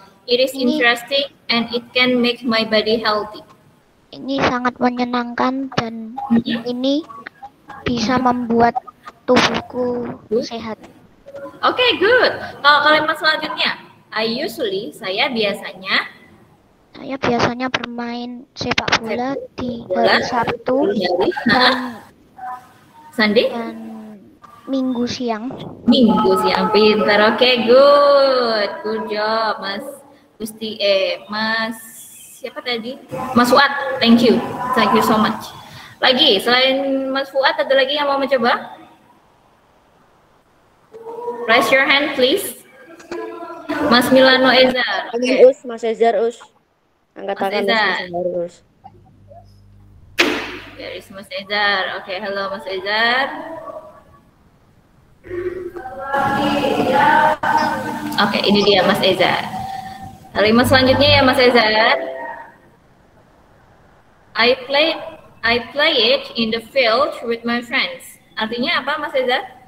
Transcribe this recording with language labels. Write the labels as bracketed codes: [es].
[en] It is interesting and it can make my body healthy. [id] Ini sangat menyenangkan dan ini bisa membuat tubuhku sehat. [en] Oke, good. [id] Kalau kalimat selanjutnya, saya biasanya bermain sepak bola di hari Sabtu dan Minggu siang. Pintar. Oke, [en] good job [id] Mas Gusti. Mas siapa tadi? Mas Fuad. [en] Thank you so much. [id] Lagi selain Mas Fuad ada lagi yang mau mencoba? [en] Raise your hand please. Mas Milano Ezar. Okay. [id] Mas Ezar angkat tangan Mas Ezar. [en] There is Mas Ezar. [id] Oke, halo [en] Mas Ezar. [id] Oke, ini dia Mas Ezar. Kalimat selanjutnya ya Mas Ezar. [en] I play it in the field with my friends. [id] Artinya apa [en] Mas Ezar?